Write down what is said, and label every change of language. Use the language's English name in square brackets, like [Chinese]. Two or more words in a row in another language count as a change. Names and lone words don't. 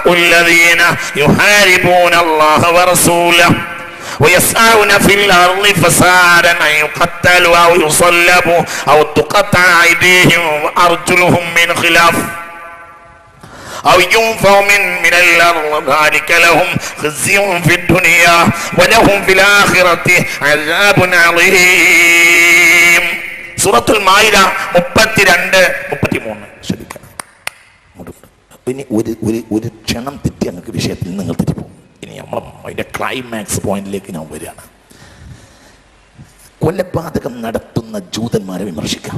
[Arabic] الذين يحاربون الله ورسوله ويسعون في الأرض فسادا أن يقتلوا أو يصلبوا أو تقطع أيديهم وأرجلهم من خلاف أو ينفوا من الأرض ذلك لهم خزي في الدنيا ولهم في الآخرة عذاب عظيم. [Malayalam] സൂറത്തുൽ മാഇദ 32-33. ശ്രദ്ധിക്കണം. ഇനി ഒരു ക്ഷണം തെറ്റി ഞങ്ങൾക്ക് വിഷയത്തിൽ നിങ്ങൾ തെറ്റിപ്പോകും. ഇനി നമ്മൾ അതിൻ്റെ ക്ലൈമാക്സ് പോയിന്റിലേക്ക് ഞാൻ വരികയാണ്. കൊലപാതകം നടത്തുന്ന ജൂതന്മാരെ വിമർശിക്കാം.